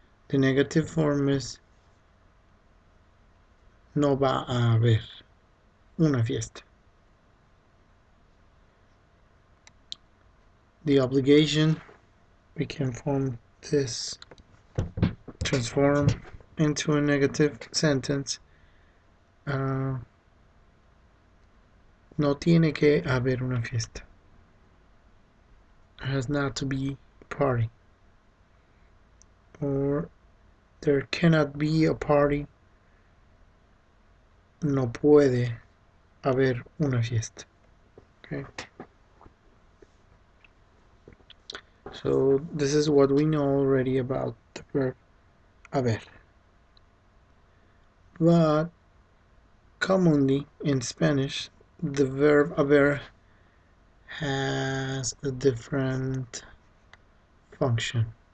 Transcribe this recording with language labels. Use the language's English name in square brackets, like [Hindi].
[English] The negative form is [Spanish] no va a haber una fiesta. [English] The obligation, we can form this, transform into a negative sentence. [Spanish] No tiene que haber una fiesta. [English] There has not to be a party. Or there cannot be a party. [Spanish] No puede haber una fiesta. [English] Okay. So this is what we know already about the verb haber. But commonly in Spanish, the verb haber has a different function.